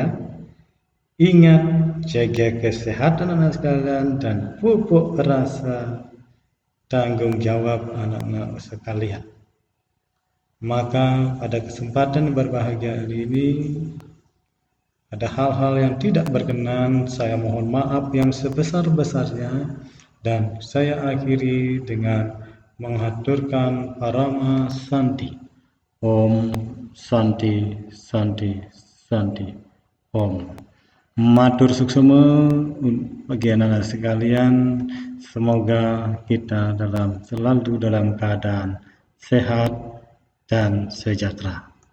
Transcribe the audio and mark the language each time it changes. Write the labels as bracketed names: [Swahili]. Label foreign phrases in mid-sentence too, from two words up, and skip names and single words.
[Indonesian] Ingat, jaga kesehatan anak sekalian dan pupuk rasa tanggung jawab anak-anak sekalian. Maka pada kesempatan berbahagia hari ini, ada hal-hal yang tidak berkenan, saya mohon maaf yang sebesar-besarnya, dan saya akhiri dengan menghaturkan Parama Santi. [Sanskrit] Om Santi, Santi, Santi, Om. [Balinese] Matur suksema [Indonesian] bagi anak-anak sekalian, semoga kita selalu dalam keadaan sehat dan sejahtera.